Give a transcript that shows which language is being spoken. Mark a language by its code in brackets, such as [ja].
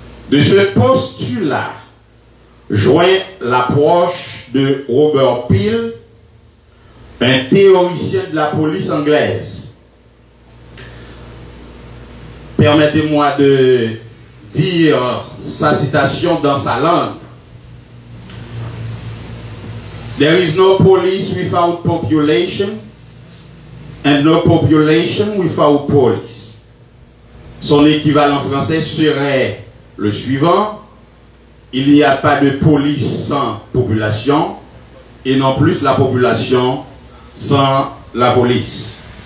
[fr] De ce postulat joint l'approche de Robert Peel, un théoricien de la police anglaise. Permettez-moi de dire sa citation dans sa langue. [en] There is no police without population, and no population without police. [fr] Son équivalent français serait le suivant: il n'y a pas de police sans population, et non plus la population sans la police.